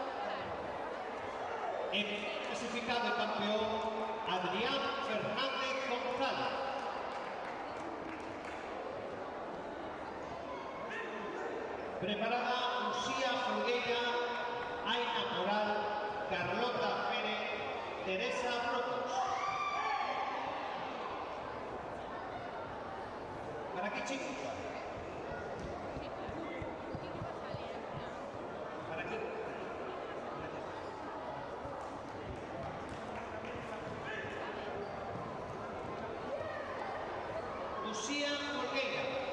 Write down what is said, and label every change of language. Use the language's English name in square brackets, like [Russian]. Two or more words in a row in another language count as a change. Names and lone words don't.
[Spanish] En clasificado y campeón, Adrián Fernández González. Preparada Lucía Folgueira, Aina Moral, Carlota Pérez, Teresa Brocos. ¿Para qué, chicos? ¿Para qué? Lucía Folgueira.